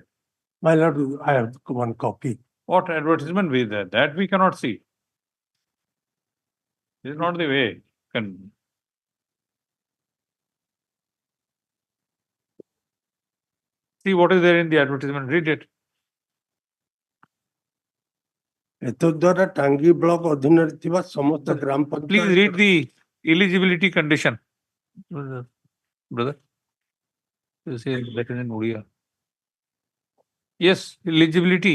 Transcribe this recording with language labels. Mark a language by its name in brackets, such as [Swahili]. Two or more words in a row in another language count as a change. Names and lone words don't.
[English] My lord, I have one copy. What advertisement is there? That we cannot see. This is not the way. Can See what is there in the advertisement, read it. [Odia] ଏତଦ୍ୱାରା ଟାଙ୍ଗୀ ବ୍ଲକ ଅଧୀନରେ ଥିବା ସମସ୍ତ ଗ୍ରାମ [English] Please read [Odia] ପଞ୍ଚାୟତ [English] the eligibility condition. Brother. You say that in Odia. Yes, eligibility.